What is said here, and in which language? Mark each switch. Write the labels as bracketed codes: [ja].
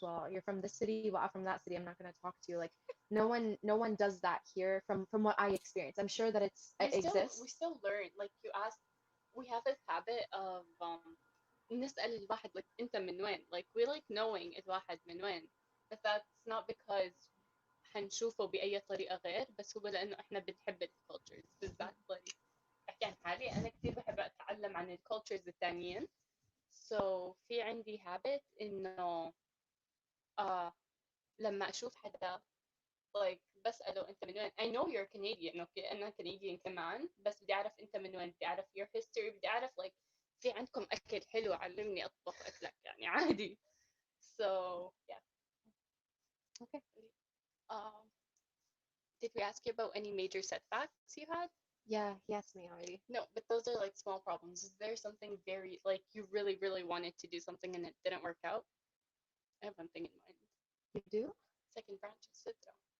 [en] Well, you're from this city, well, I'm from that city. I'm not gonna talk to you. Like no one does that here from what I experience. I'm sure that it exists. We still learn. Like you ask, we have this habit of [ar] نسأل الواحد [en] like [ar] أنت من وين? [en] Like we like knowing [ar] الواحد من وين. But that's not because حنشوفه بأي طريقة غير بس هو لأنه إحنا بنحب الكولتشرز بالذات like أحكي عن حالي أنا كتير بحب أتعلم عن الكولتشرز التانيين so في عندي habit إنه لما أشوف حدا like بسأله أنت من وين [en] I know you're Canadian okay [ar] أنا Canadian كمان بس بدي أعرف أنت من وين بدي أعرف [en] your history [ar] بدي أعرف like في عندكم أكل حلو علمني أطبخ أكلك يعني عادي [en] so yeah Okay. Did we ask you about any major setbacks you had? Yeah, he asked me already. No, but those are like small problems. Is there something very like you really, really wanted to do something and it didn't work out? I have one thing in mind. You do? Second branch of Sidra.